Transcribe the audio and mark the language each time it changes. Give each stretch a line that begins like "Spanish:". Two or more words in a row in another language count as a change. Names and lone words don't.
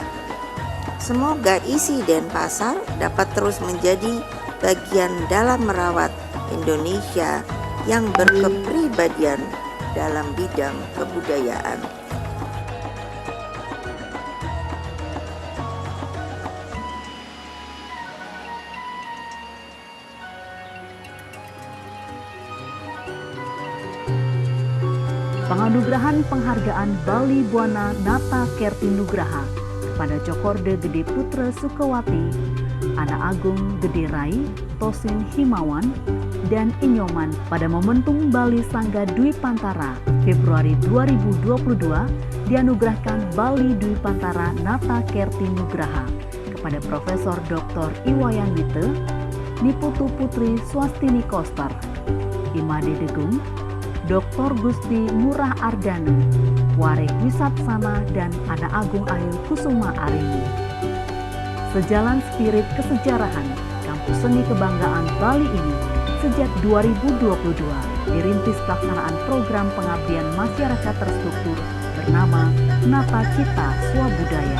Indonesian: Semoga isi Denpasar dapat terus menjadi bagian dalam merawat Indonesia yang berkepribadian dalam bidang kebudayaan. Penganugerahan penghargaan Bali Buana Nata Kerti Nugraha kepada Cokorde Gede Putra Sukawati, Anak Agung Gede Rai, Tosin Himawan, dan Inyoman pada momentum Bali Sangga Dwi Pantara Februari 2022 dianugerahkan Bali Dwi Pantara Nata Kerti Nugraha kepada Profesor Dr. Iwayan Wite, Niputu Putri Swastini Koster, Imade Degung, Dr. Gusti Murah Ardana, Warek Wisatsana, dan Anak Agung Ayu Kusuma Arimbi. Sejalan spirit kesejarahan Kampus Seni Kebanggaan Bali ini Sejak 2022, dirintis pelaksanaan program pengabdian masyarakat terstruktur bernama Nata Cita Swabudaya.